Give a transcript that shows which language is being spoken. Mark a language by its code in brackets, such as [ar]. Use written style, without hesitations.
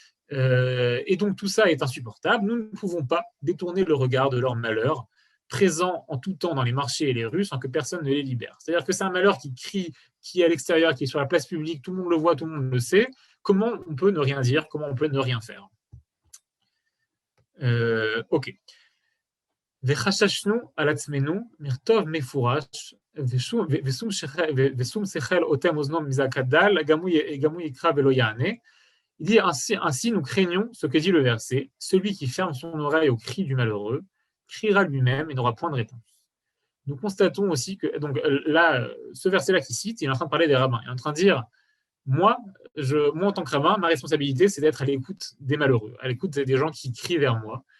[fr] Et donc tout ça est insupportable. Nous ne pouvons pas détourner le regard de leur malheur, présent en tout temps dans les marchés et les rues, sans que personne ne les libère. C'est-à-dire que c'est un malheur qui crie, qui est à l'extérieur, qui est sur la place publique, tout le monde le voit, tout le monde le sait. Comment on peut ne rien dire, comment on peut ne rien faire? Ok. [he] וחששנו על עצמנו מכתוב מפורש ושום שכל אוטם אוזנו מזעקת דל, גם הוא יקרא ולא יענה. [fr] Il dit ainsi, nous craignons ce que dit le verset. Celui qui ferme son oreille au cri du malheureux criera lui-même et n'aura point de réponse. Nous constatons aussi que, donc là, ce verset-là qui cite, il est en train de parler des rabbins. Il est en train de dire, moi en tant que rabbin, ma responsabilité, c'est d'être à l'écoute des malheureux, à l'écoute des gens qui crient vers moi.